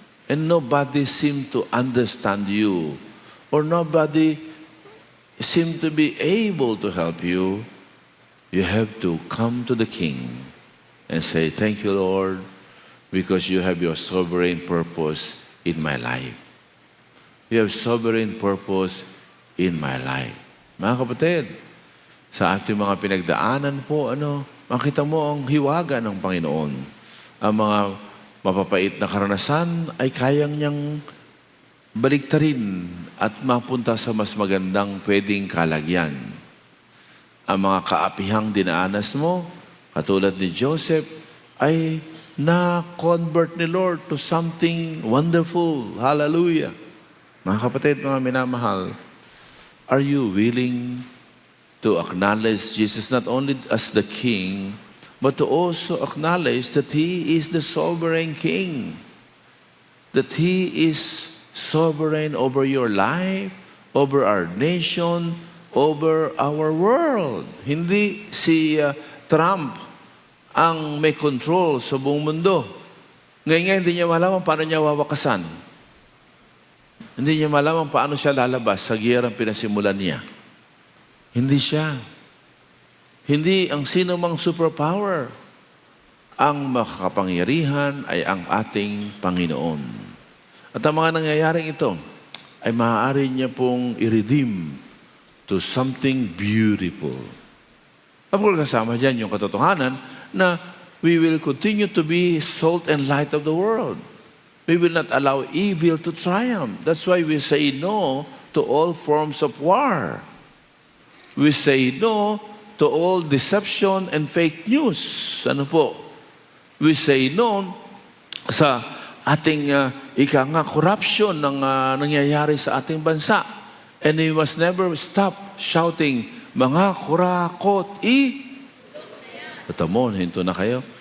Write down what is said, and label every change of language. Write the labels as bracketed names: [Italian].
[English] and nobody seemed to understand you, or nobody seemed to be able to help you, you have to come to the King and say, "Thank you, Lord, because you have your sovereign purpose in my life. You have sovereign purpose in my life." [Filipino] Mga kapatid, sa ating mga pinagdaanan po, makita mo ang hiwaga ng Panginoon. Ang mga mapapait na karanasan ay kayang niyang baliktarin at mapunta sa mas magandang pwedeng kalagyan. Ang mga kaapihang dinaanas mo, katulad ni Joseph, ay na-convert ni Lord to something wonderful. Hallelujah! [English] Mga kapatid, mga minamahal, are you willing to acknowledge Jesus not only as the King, but to also acknowledge that He is the sovereign King, that He is sovereign over your life, over our nation, over our world. [Filipino] Hindi si Trump ang may control sa buong mundo. Ngayon hindi niya malaman paano niya wawakasan. Hindi niya malaman paano siya lalabas sa giyerang pinasimulan niya. Hindi siya. Hindi ang sino mang superpower. Ang makakapangyarihan ay ang ating Panginoon. At ang mga nangyayaring ito ay maaari niya pong i-redeem to something beautiful. [English] Of course, kasama dyan yung katotohanan na we will continue to be salt and light of the world. We will not allow evil to triumph. That's why we say no to all forms of war. We say no to all deception and fake news. [Filipino] Ano po? We say no sa ating corruption ng nangyayari sa ating bansa. [English] And we must never stop shouting, "Mga kurakot, Patamon, hinto na kayo.